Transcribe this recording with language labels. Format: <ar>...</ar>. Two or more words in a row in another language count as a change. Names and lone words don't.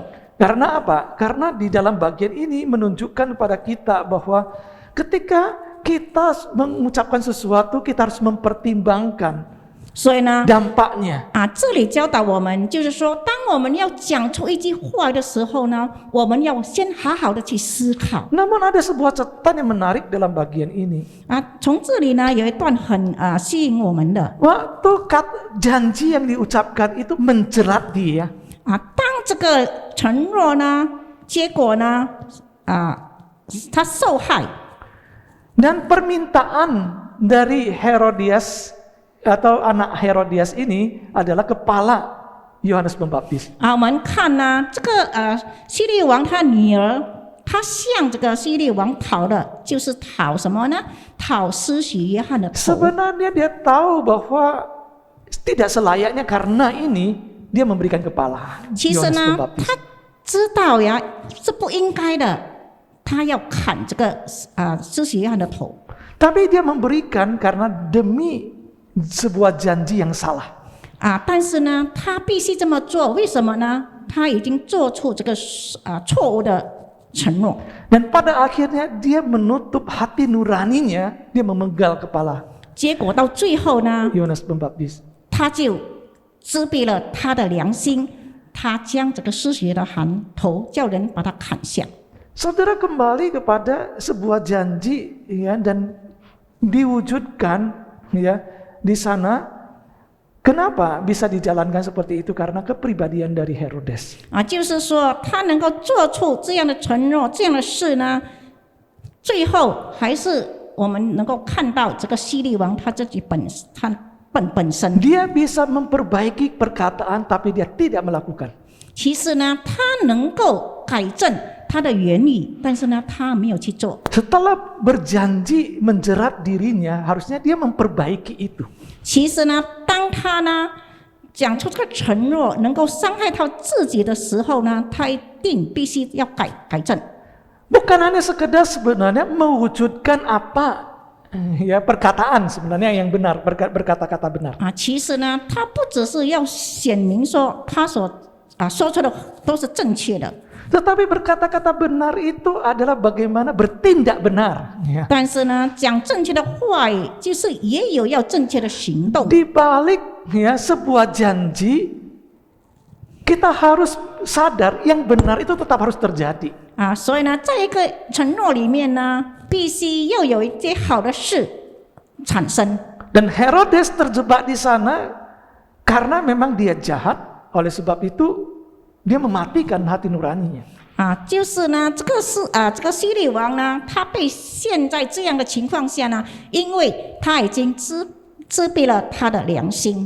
<id>Karena apa? Karena di dalam bagian ini menunjukkan kepada kita bahwa ketika kita mengucapkan sesuatu, kita harus mempertimbangkan</id> <zh>所以呢，</zh> <id>dampaknya.</id> <zh>这里教导我们，就是说，当我们要讲出一句话的时候呢，我们要先好好的去思考。</zh> <id>Namun ada sebuah catatan yang menarik dalam bagian ini.</id> <zh>从这里呢有一段很吸引我们的。</zh> <id>Waktu janji yang diucapkan itu menjerat dia.</id> <zh>当这个承诺呢，结果呢，他受害。</zh> <id>Dan permintaan dari Herodias atau anak Herodias ini adalah kepala Yohanes Pembaptis.</id> <zh>我们看呢，这个希律王他女儿，他向这个希律王讨的，就是讨什么呢？讨施洗约翰的头。</zh> <id>Sebenarnya dia tahu bahwa tidak selayaknya karena ini dia memberikan kepala</id> <zh>其实</zh> <id>Yohanes</id> <zh>呢，</zh> <id>Pembaptis.</id> <zh>他知道呀是不应该的，他要砍这个施洗约翰的头。</zh> <id>Tapi dia memberikan karena demi sebuah janji yang salah.</id> <zh>但是呢，他必须这么做，为什么呢？他已经做出这个错误的承诺。</zh> <id>Dan pada akhirnya dia menutup hati nuraninya, dia memenggal kepala</id> <zh>结果到最后呢，</zh> <id>Yohanes Pembaptis.</id> <zh>他就遮蔽了他的良心，他将这个施洗的hand头叫人把他砍下。</zh> <id>Saudara, kembali kepada sebuah janji ya, dan diwujudkan ya di sana. Kenapa bisa dijalankan seperti itu? Karena kepribadian dari Herodes.</id> <zh>就是说他能够做出这样的承诺、这样的事呢，最后还是我们能够看到这个希律王他自己本身。</zh> <id>Dia bisa memperbaiki perkataan, tapi dia tidak melakukan.</id> <zh>其实呢，他能够改正他的言语，但是呢，他没有去做。</zh> <id>Setelah berjanji menjerat dirinya, harusnya dia memperbaiki itu.</id> <zh>其实呢，当他呢讲出这个承诺能够伤害到自己的时候呢，他一定必须要改正。</zh> <id>Bukan hanya sekedar sebenarnya mewujudkan apa ya perkataan sebenarnya yang benar, berkata-kata benar.</id> <zh>其实呢，他不只是要显明说他所说出的都是正确的，</zh> <id>Tetapi berkata-kata benar itu adalah bagaimana bertindak benar. Ya.</id> <zh>但是呢，讲正确的话语，就是也有要正确的行动。</zh> <id>Di balik ya sebuah janji, kita harus sadar yang benar itu tetap harus terjadi.</id> <zh>所以呢，在一个承诺里面呢，必须要有一些好的事产生。</zh> <id>Dan Herodes terjebak di sana karena memang dia jahat. Oleh sebab itu dia mematikan hati nuraninya.</id> <zh>就是呢，这个希律王呢，他被陷在这样的情况下呢，因为他已经自闭了他的良心。</zh>